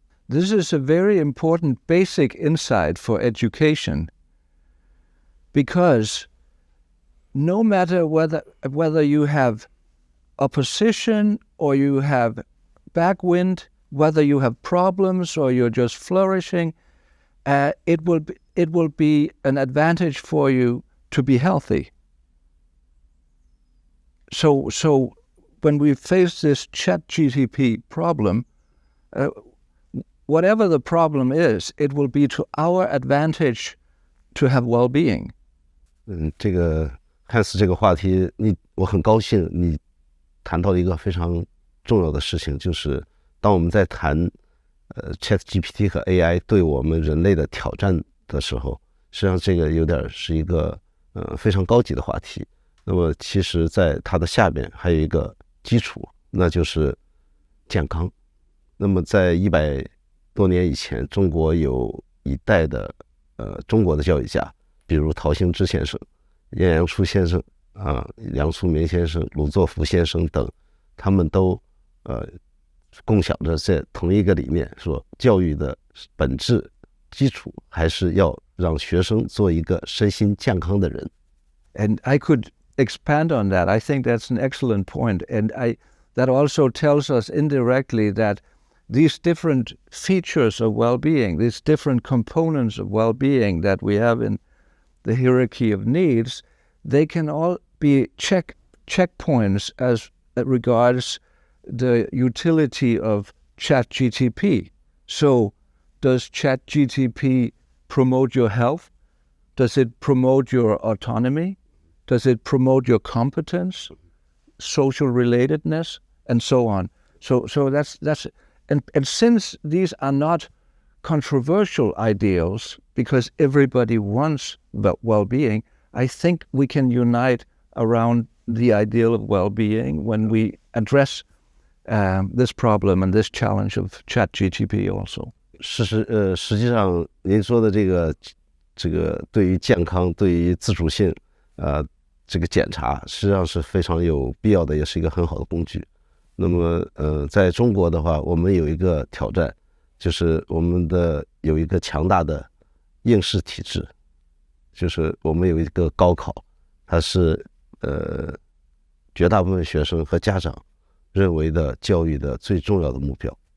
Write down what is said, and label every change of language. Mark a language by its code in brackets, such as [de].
[en] This is a very important basic insight for education, because no matter whether you have opposition or you have backwind, whether you have problems or you're just flourishing, it will be an advantage for you to be healthy. So when we face this ChatGDP problem, whatever the problem is, it will be to our advantage to have well-being. [zh] 这个汉斯这个话题，我很高兴你谈到一个非常重要的事情，就是当我们在谈ChatGPT 和 AI 对我们人类的挑战的时候，实际上这个有点是一个非常高级的话题。那么其实在它的下边还有一个基础，那就是健康。那么在100多年以前，中国有一代的中国的教育家，比如陶行知先生、晏阳初先生梁漱溟先生、鲁作孚先生等，他们都共享着这同一个理念，说教育的本质基础还是要让学生做一个身心健康的人。 [en] And I could expand on that. I think that's an excellent point. And that also tells us indirectly that these different features of well-being, these different components of well-being that we have in the hierarchy of needs, they can all be checkpoints as regards the utility of ChatGDP. So does ChatGDP promote your health? Does it promote your autonomy? Does it promote your competence, social relatedness, and so on? So that's and since these are not controversial ideals, because everybody wants well-being, I think we can unite around the ideal of well-being when we address this problem and this challenge of ChatGPT also. [zh] 实际上您说的这个对于健康、对于自主性这个检查，实际上是非常有必要的，也是一个很好的工具。那么在中国的话，我们有一个挑战，就是我们有一个强大的应试体制，就是我们有一个高考，它是绝大部分学生和家长认为的教育的最重要的目标。